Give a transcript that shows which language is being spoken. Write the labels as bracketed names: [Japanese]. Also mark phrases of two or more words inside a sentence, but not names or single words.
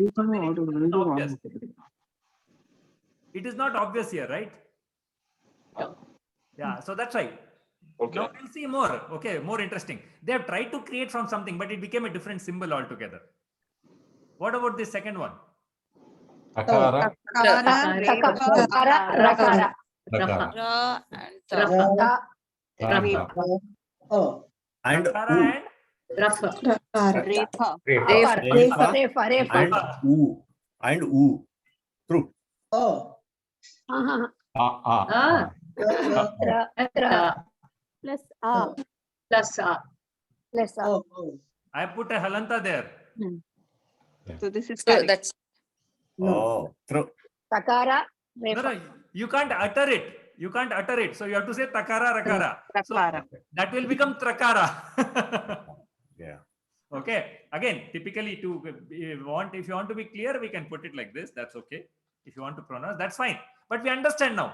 [English] Because then it becomes obvious. It is not obvious here, right? Yeah, so that's right. Okay. Now we'll see more. Okay, more interesting. They have tried to create from something, but it became a different symbol altogether. What about the second one? Akara. Rakara. Rakara. Ra and Ra. Rakara. Oh. And Kakara and Rafa. Refa. Refa. and U. And U. True. Oh. Ah. Ra. Plus A. Plus A. Plus A. Oh. Oh. I put a halanta there. So this is So correct. that's Oh, true. Takara. No, Refa. no, you can't utter it. You can't utter it. So you have to say Takara, Rakara. So Rakara. that will become Trakara. Yeah. Okay. Again, typically if you want to be clear, we can put it like this. That's okay. If you want to pronounce, that's fine. But we understand now.